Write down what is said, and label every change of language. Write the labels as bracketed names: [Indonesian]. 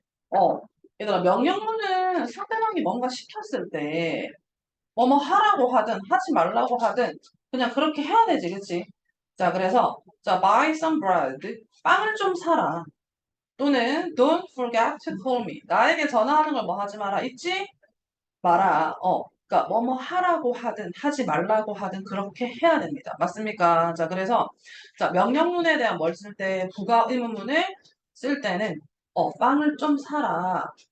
[Korean] 어, 얘들아, 명령문은 상대방이 뭔가 시켰을 때, 뭐뭐 하라고 하든, 하지 말라고 하든, 그냥 그렇게 해야 되지, 그치? [English] 자, 그래서, 자, buy some bread. [Korean] 빵을 좀 사라. [English] 또는, don't forget to call me. [Korean] 나에게 전화하는 걸 뭐 하지 마라. 잊지 마라. 그러니까 뭐뭐 하라고 하든 하지 말라고 하든 그렇게 해야 됩니다. 맞습니까? 자, 그래서 자, 명령문에 대한 뭘 쓸 때 부가 의문문을 쓸 때는 빵을 좀 사라.